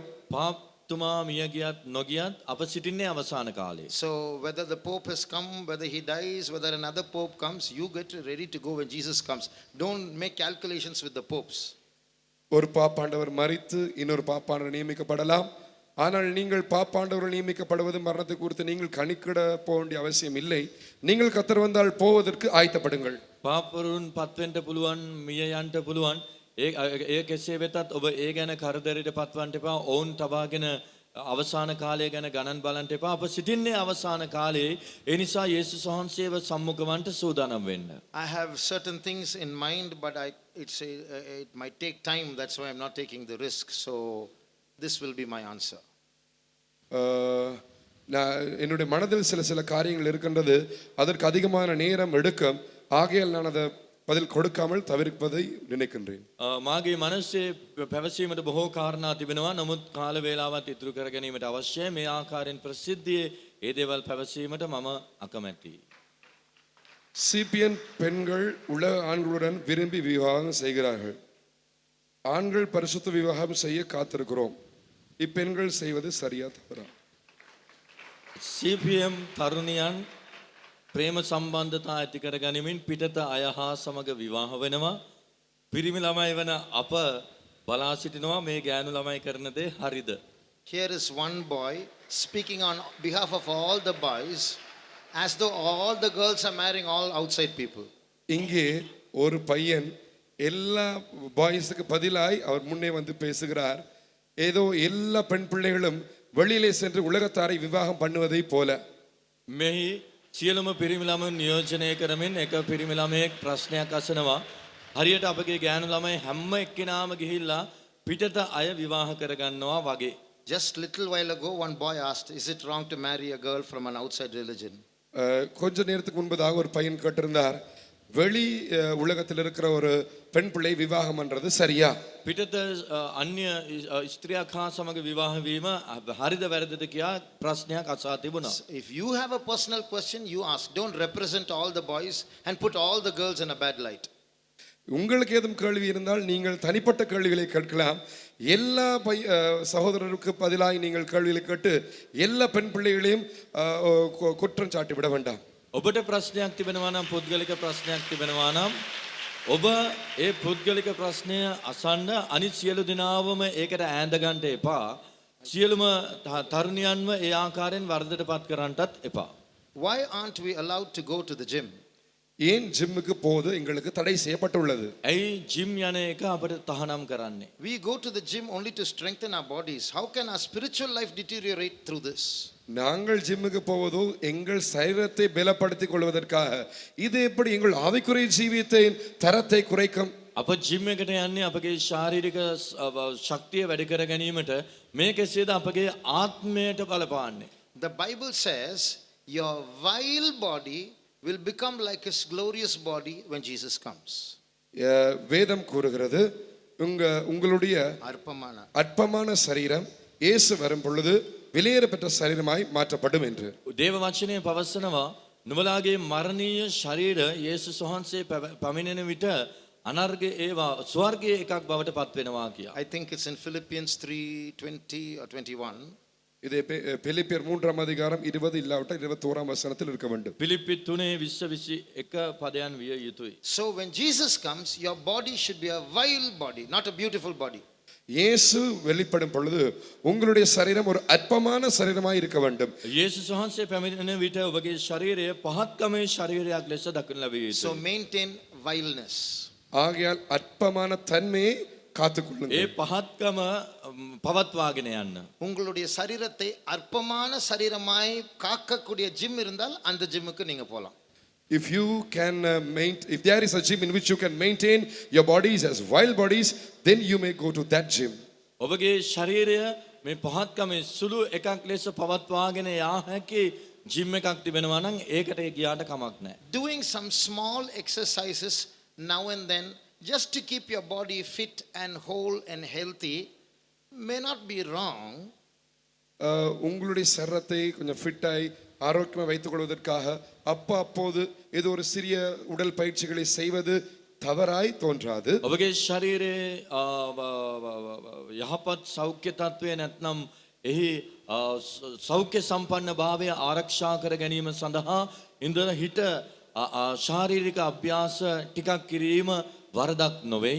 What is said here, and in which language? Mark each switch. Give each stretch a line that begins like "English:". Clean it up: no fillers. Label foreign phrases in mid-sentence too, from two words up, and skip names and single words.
Sinhala: පාප්තුමා මිය ගියත් නොගියත් අප සිටින්නේ අවසාන කාලයේ.
English: So whether the Pope has come, whether he dies, whether another Pope comes, you get ready to go when Jesus comes. Don't make calculations with the popes.
Tamil: ஒரு பாப்பாண்டவர் மரித்து இன்னொரு பாப்பாண்டவர் நியமிக்கப்படலாம். ஆனால் நீங்கள் பாப்பாண்டவர் நியமிக்கப்படுவது மரணத்தை குறித்து நீங்கள் கணிக்கிட போக வேண்டிய அவசியம் இல்லை. நீங்கள் கர்த்தர் வந்தால் போவதற்கு ஆயத்தப்படுங்கள்.
Sinhala: පාපවරුන් පත්වෙන්න පුළුවන්, මිය යන්න පුළුවන්. ඒ කෙසේ වෙතත් ඔබ ඒ ගැන කරදරයට පත්වන්න එපා. ඔවුන් තබාගෙන අවසාන කාලය ගැන ගණන් බලන්න එපා. අප සිටින්නේ අවසාන කාලයේ. ඒ නිසා යේසුස් වහන්සේව සම්මුඛ වන්නට සූදානම් වෙන්න.
English: I have certain things in mind, but it might take time. That's why I'm not taking the risk. So this will be my answer.
Tamil: நான் என்னுடைய மனதில் சில காரியங்கள் இருக்கின்றது. அதற்கு அதிகமான நேரம் எடுக்கும். ஆகையால் நான் அதை பதில் கொடுக்காமல் தவிர்ப்பதை நினைக்கின்றேன்.
Sinhala: මාගේ මනසේ පැවසීමට බොහෝ කාරණා තිබෙනවා. නමුත් කාල වේලාවත් ඉතුරු කර ගැනීමට අවශ්‍යයි. මේ ආකාරයෙන් ප්‍රසිද්ධියේ ඒ දේවල් පැවසීමට මම අකමැතියි.
Tamil: சிபிஎன் பெண்கள் உலக ஆண்களுடன் விரும்பி விவாகம் செய்கிறார்கள். ஆண்கள் பரிசுத்த விவாகம் செய்ய காத்திருக்கிறோம். இப்பெண்கள் செய்வது சரியா தவறா?
Sinhala: CPM තරුණියන් ප්‍රේම සම්බන්ධතා ඇති කර ගනිමින් පිටත අය හා සමග විවාහ වෙනවා. පිරිමි ළමයි වන අප බලා සිටිනවා මේ ගෑනු ළමයි කරන දේ හරිද?
English: Here is one boy speaking on behalf of all the boys as though all the girls are marrying all outside people.
Tamil: இங்கே ஒரு பையன் எல்லா பாய்ஸுக்கு பதிலாய் அவர் முன்னே வந்து பேசுகிறார். ஏதோ எல்லா பெண் பிள்ளைகளும் வெளியிலே சென்று உலகத்தாரை விவாகம் பண்ணுவதை போல.
Sinhala: මෙහි සියලුම පිරිමි ළමුන් නියෝජනය කරමින් එක පිරිමි ළමයෙක් ප්‍රශ්නයක් අසනවා. හරියට අපගේ ගෑනු ළමයි හැම එක්කෙනාම ගිහිල්ලා පිටත අය විවාහ කරගන්නවා වගේ.
English: Just little while ago, one boy asked, is it wrong to marry a girl from an outside religion?
Tamil: கொஞ்ச நேரத்துக்கு முன்பதாக ஒரு பையன் கேட்டிருந்தார், வெளி உலகத்தில் இருக்கிற ஒரு பெண் பிள்ளை விவாகம் பண்றது சரியா?
Sinhala: පිටත අන්‍ය ස්ත්‍රියක් හා සමග විවාහ වීම හරිද වැරදිද කියා ප්‍රශ්නයක් අසා තිබුණා.
English: If you have a personal question, you ask. Don't represent all the boys and put all the girls in a bad light.
Tamil: உங்களுக்கு ஏதும் கேள்வி இருந்தால் நீங்கள் தனிப்பட்ட கேள்விகளை கேட்கலாம். எல்லா சகோதரருக்கு பதிலாய் நீங்கள் கேள்விகளை கேட்டு எல்லா பெண் பிள்ளைகளையும் குற்றம் சாட்டி விட வேண்டாம்.
Sinhala: ඔබට ප්‍රශ්නයක් තිබෙනවා නම්, පුද්ගලික ප්‍රශ්නයක් තිබෙනවා නම් ඔබ ඒ පුද්ගලික ප්‍රශ්නය අසන්න අනිත් සියලු දෙනාවම ඒකට ඈඳ ගන්න එපා. සියලුම තරුණියන්ව ඒ ආකාරයෙන් වර්ධයට පත් කරන්නටත් එපා.
English: Why aren't we allowed to go to the gym?
Tamil: ஏன் ஜிம்முக்கு போவது எங்களுக்கு தடை செய்யப்பட்டுள்ளது?
Sinhala: ඇයි ජිම් යන එක අපිට තහනම් කරන්නේ?
English: We go to the gym only to strengthen our bodies. How can our spiritual life deteriorate through this?
Tamil: நாங்கள் ஜிம்முக்கு போவதோ எங்கள் சரீரத்தை பலப்படுத்திக் கொள்வதற்காக. இது எப்படி எங்கள் ஆவிக்குரிய ஜீவியத்தின் தரத்தை குறைக்கும்?
Sinhala: අප ජිම් එකට යන්නේ අපගේ ශාරීරික ශක්තිය වැඩි කර ගැනීමට. මේ කෙසේද අපගේ ආත්මයට බලපාන්නේ?
English: The Bible says your vile body will become like his glorious body when Jesus comes.
Tamil: வேதம் கூறுகிறது உங்களுடைய அற்பமான அற்பமான சரீரம் இயேசு வரும் பொழுது வெளியேறப்பட்ட சரீரமாய் மாற்றப்படும் என்று.
Sinhala: දේව වචනය පවසනවා නුඹලාගේ මරණීය ශරීර යේසුස් වහන්සේ පමිනෙන විට අනර්ග ඒවා ස්වර්ගයේ එකක් බවට පත් වෙනවා කියා.
English: I think it's in Philippians 3:20 or 21.
Tamil: இது பிலிப்பியர் 3ஆம் அதிகாரம் 20 இல்லாவிட்டால் 21ஆம் வசனத்தில் இருக்க வேண்டும்.
Sinhala: පිලිප්පි 3:21 පදයන් විය යුතුයි.
English: So when Jesus comes, your body should be a vile body, not a beautiful body.
Tamil: இயேசு வெளிப்படும் பொழுது உங்களுடைய சரீரம் ஒரு அற்பமான சரீரமாய் இருக்க வேண்டும்.
Sinhala: යේසුස් වහන්සේ පැමිණෙන විට ඔබගේ ශරීරය පහත්කමේ ශරීරයක් ලෙස දක්වන ලැබිය
English: So
Sinhala: යුතුයි.
English: maintain vileness.
Tamil: ஆகையால் அற்பமான தன்மையை
Sinhala: ඒ
Tamil: காத்துக்கொள்ளுங்கள்.
Sinhala: පහත්කම පවත්වාගෙන යන්න.
Tamil: உங்களுடைய சரீரத்தை அற்பமான சரீரமாய் காக்கக்கூடிய ஜிம் இருந்தால் அந்த ஜிம்முக்கு நீங்க போலாம்.
English: If you can if there is a gym in which you can maintain your bodies as wild bodies, then you may go to that gym.
Sinhala: ඔබගේ ශරීරය මේ පහත්කමේ සුළු එකක් ලෙස පවත්වාගෙන යා හැකි ජිම් එකක් තිබෙනවා නම් ඒකට ගියාට කමක් නැහැ.
English: Doing some small exercises now and then just to keep your body fit and whole and healthy may not be wrong.
Tamil: உங்களுடைய சரீரத்தை கொஞ்சம் ஃபிட்டாய் ஆரோக்கியமாக வைத்துக் கொள்வதற்காக அப்போது ஏதோ ஒரு சிறிய உடல் பயிற்சிகளை செய்வது தவறாய் தோன்றாது.
Sinhala: ඔබගේ ශරීරයේ යහපත් සෞඛ්‍ය තත්ත්වය නැත්නම් එහි සෞඛ්‍ය සම්පන්න භාවය ආරක්ෂා කර ගැනීම සඳහා ඉඳලා හිට ශාරීරික අභ්‍යාස ටිකක් කිරීම වරදක් නොවේ.